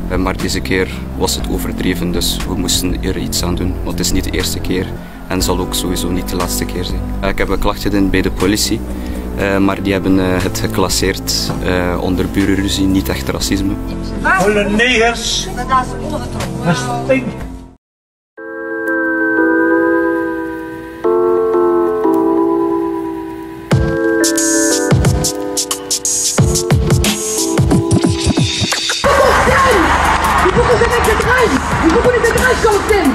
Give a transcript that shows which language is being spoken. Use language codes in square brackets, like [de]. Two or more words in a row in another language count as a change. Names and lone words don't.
[nl] Maar deze keer was het overdreven, dus we moesten er iets aan doen. Want het is niet de eerste keer en zal ook sowieso niet de laatste keer zijn. Ik heb een klacht gedaan bij de politie. Maar die hebben het geclasseerd onder burenruzie, niet echt racisme. Alle negers. Het stinkt. [fr] Il faut qu'on ait cette rage quand on s'aime.